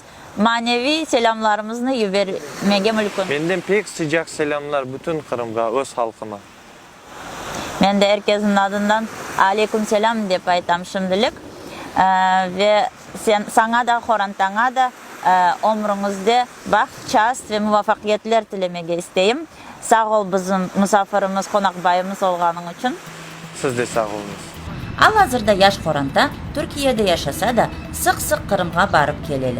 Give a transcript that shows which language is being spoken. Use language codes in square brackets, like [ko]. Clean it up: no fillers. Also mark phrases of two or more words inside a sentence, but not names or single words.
[crh] Manevi selamlarımızı vermege mümkün. Benden pek sıcak selamlar bütün Kırım'a, öz halkıma. Ben de herkesin adından aleyküm selam deyip aytam şimdilik. Ve sana da, Horantana da ömrüňizde bak, çast ve muvaffakiyetler dilemege isteyim. Sağ ol bizim musafirimiz, konakbayımız olgaның üçün. Siz de sağ olunuz. Al hazırda yaş Koranta Türkiye'de yaşasa da sık Kırım'a barıp geleler.